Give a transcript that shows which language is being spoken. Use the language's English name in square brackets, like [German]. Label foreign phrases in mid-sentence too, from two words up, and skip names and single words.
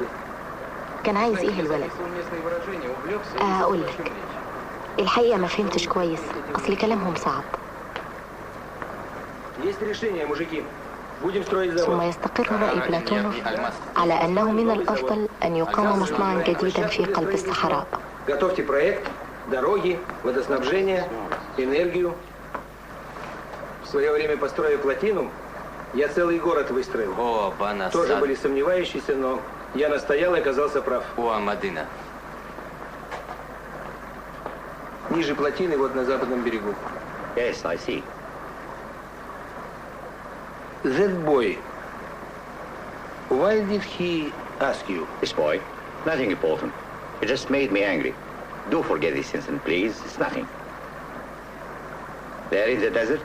[Arabic] كان عايز ايه الولد؟ اقول لك الحقيقة ما فهمتش كويس، اصل كلامهم صعب. [Russian] Есть решение, мужики. Будем строить завод. [Arabic] ثم يستقر رأي بلاتونوف على أنه من الأفضل أن يقام مصنعا جديدا في قلب الصحراء. [Russian] Готовьте проект, дороги, водоснабжение, энергию. В свое время построив плотину, я целый город выстроил. Тоже были сомневающиеся, но я настоял и оказался прав. Ниже плотины, вот на западном берегу. [English] Yes, I see. That boy, why did he ask you? This boy, nothing important. It just made me angry. Do forget this incident, please. It's nothing. There in the desert?